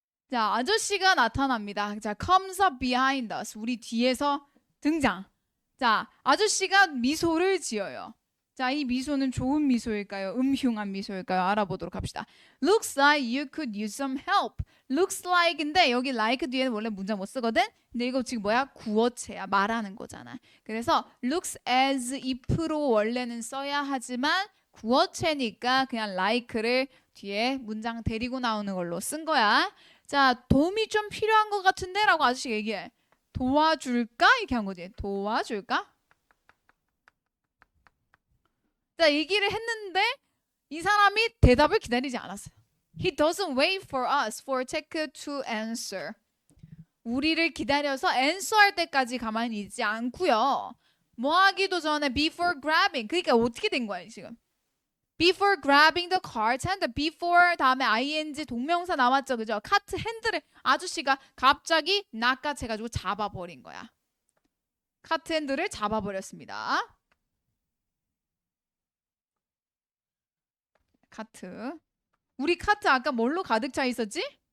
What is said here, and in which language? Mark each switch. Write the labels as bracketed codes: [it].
[ko] 자, 아저씨가 나타납니다. 자, [en] comes up behind us. [ko] 우리 뒤에서 등장. 자, 아저씨가 미소를 지어요. 자, 이 미소는 좋은 미소일까요? 음흉한 미소일까요? 알아보도록 합시다. [en] Looks like you could use some help. [ko] Looks like인데 여기 like 뒤에는 원래 문장 못 쓰거든? 근데 이거 지금 뭐야? 구어체야. 말하는 거잖아. 그래서 looks as if로 원래는 써야 하지만 구어체니까 그냥 like를 뒤에 문장 데리고 나오는 걸로 쓴 거야. 자, 도움이 좀 필요한 것 같은데? 라고 아저씨 얘기해. 도와줄까? 이렇게 한 거지. 도와줄까? 자, 얘기를 했는데 이 사람이 대답을 기다리지 않았어요. [en] He doesn't wait for us for take to answer. [ko] 우리를 기다려서 answer 할 때까지 가만히 있지 않고요. 뭐 하기도 전에 [en] before grabbing. [ko] 그러니까 어떻게 된 거야 지금? [en] Before grabbing the cart hand. [ko] Before 다음에 ing 동명사 나왔죠, 그죠? 카트 핸들을 아저씨가 갑자기 낚아채가지고 잡아버린 거야. 카트 핸들을 잡아버렸습니다. 카트. 우리 카트 아까 뭘로 가득 차 있었지?